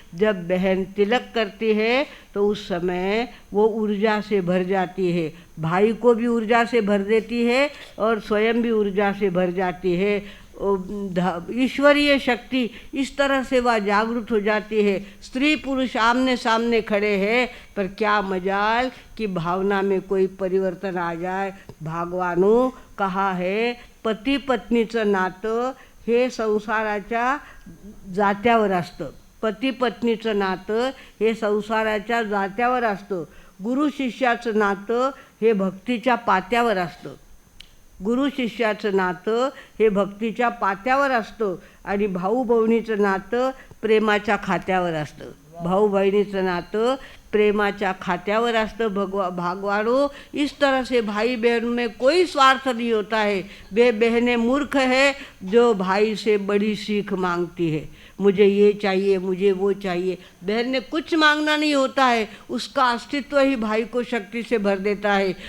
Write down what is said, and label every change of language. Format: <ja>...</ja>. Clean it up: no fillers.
<hi>जब बहन तिलक करती है तो उस समय वो ऊर्जा से भर जाती है, भाई को भी ऊर्जा से भर देती है और स्वयं भी ऊर्जा से भर जाती है। ईश्वरीय शक्ति इस तरह से वह जागृत हो जाती है। स्त्री पुरुष आमने सामने खड़े हैं, पर क्या मजाल कि भावना में कोई परिवर्तन आ जाए। भागवानो कहा है</hi> <mr>पती पत्नीचं नातं हे संसाराच्या जात्यावर असतं, पती पत्नीचं नातं हे संसाराच्या जात्यावर असतं, गुरु शिष्याचं नातं हे भक्तीच्या पात्यावर असतं, गुरु शिष्याचं नातं हे भक्तीच्या पात्यावर असतं आणि भाऊ बहिणीचं नातं प्रेमाच्या खात्यावर असतं, भाऊ बहिणीचं नातं प्रेमाच्या खात्यावर असतं।</mr> <hi>भागवानो इस तरह से भाई बहन में कोई स्वार्थ नहीं होता है। वे बहनें मूर्ख है जो भाई से बड़ी सीख मांगती है, मुझे ये चाहिए मुझे वो चाहिए। बहन ने कुछ मांगना नहीं होता है, उसका अस्तित्व ही भाई को शक्ति से भर देता है।</hi>